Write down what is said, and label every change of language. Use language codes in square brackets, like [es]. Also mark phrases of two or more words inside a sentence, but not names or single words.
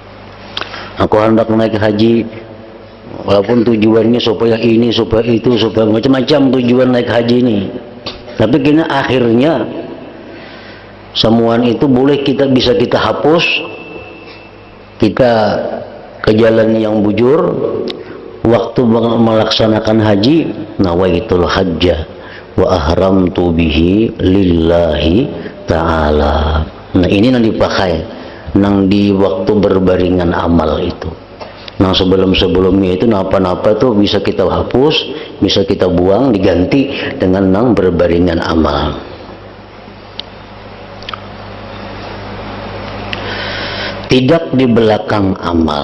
[bjn] Aku hendak naik haji, Walaupun tujuannya supaya ini, supaya itu, supaya macam-macam tujuan naik haji ini. Tapi kena akhirnya semuaan itu bisa kita hapus, kita ke jalan yang bujur. Waktu melaksanakan haji, [ar] نويت الحج وأحرمت به لله تعالى. [bjn] Nah ini yang dipakai nang di waktu berbaringan amal itu. Nah sebelumnya itu napa-napa tuh bisa kita hapus, bisa kita buang, diganti dengan nang berbaringan amal. Tidak di belakang amal.